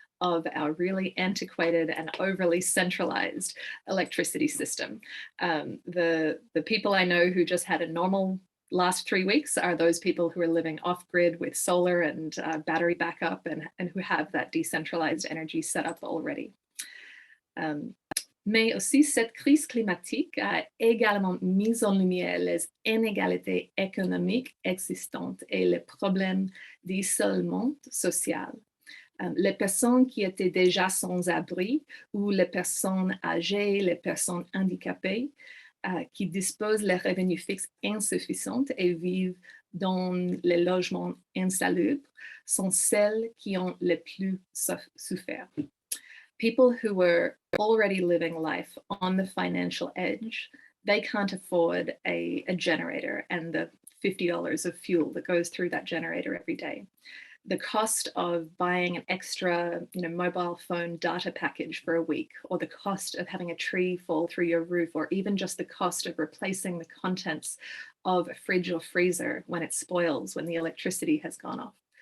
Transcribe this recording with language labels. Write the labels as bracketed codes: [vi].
[en] of our really antiquated and overly centralized electricity system. The people I know who just had a normal last 3 weeks are those people who are living off-grid with solar and battery backup and who have that decentralized energy set up already. [fr] Mais aussi, cette crise climatique a également mis en lumière les inégalités économiques existantes et les problèmes d'isolement social. Les personnes qui étaient déjà sans abri ou les personnes âgées, les personnes handicapées, qui disposent de revenus fixes insuffisants et vivent dans les logements insalubres sont celles qui ont le plus souffert. [en] People who were already living life on the financial edge, they can't afford a generator and the $50 of fuel that goes through that generator every day. The cost of buying an extra mobile phone data package for a week, or the cost of having a tree fall through your roof, or even just the cost of replacing the contents of a fridge or freezer when it spoils, when the electricity has gone off.